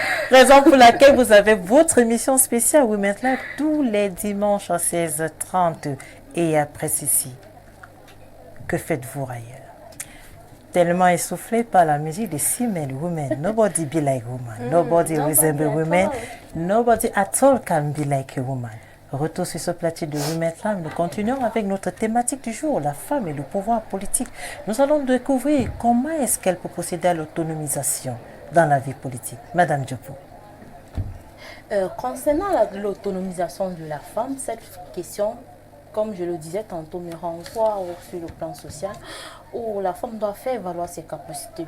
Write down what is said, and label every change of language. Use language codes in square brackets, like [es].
[fr] Raison pour laquelle vous avez votre émission spéciale Women's Live tous les dimanches à 16h30 et après ceci. Que faites-vous ailleurs? Tellement essoufflé par la musique de Simel Women. [en] Nobody be like woman. Nobody resemble women. Nobody at all can be like a woman. [fr] Retour sur ce plateau de Women's Live. Nous continuons avec notre thématique du jour, la femme et le pouvoir politique. Nous allons découvrir comment est-ce qu'elle peut procéder à l'autonomisation dans la vie politique. Madame Diopou. Concernant l'autonomisation de la femme, cette question, comme je le disais tantôt, me renvoie sur le plan social où la femme doit faire valoir ses capacités.